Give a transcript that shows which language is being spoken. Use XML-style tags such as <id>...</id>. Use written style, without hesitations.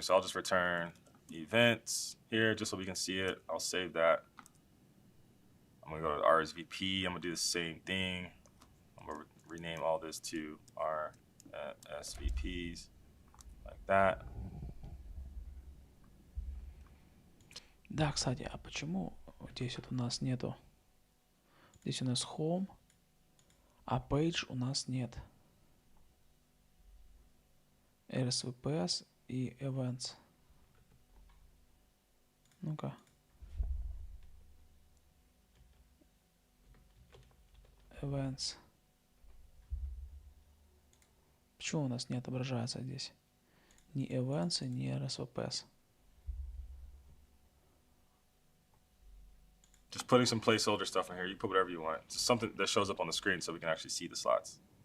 <en>So I'll just return events here just so we can see it. I'll save that. I'm going to go to RSVP. I'm going to do the same thing. I'm going to rename all this to RSVPs like that.</en> <ru>Да, кстати, а почему здесь вот у нас нету? Здесь у нас home, А page у нас нет. RSVPs и events. Ну-ка.</ru> <en>Events.</en> <ru>Почему у нас не отображается здесь? Ни events, ни RSVPs.</ru> <en>Just putting some placeholder stuff in here. You put whatever you want. Just something that shows up on the screen so we can actually see the slots.</en>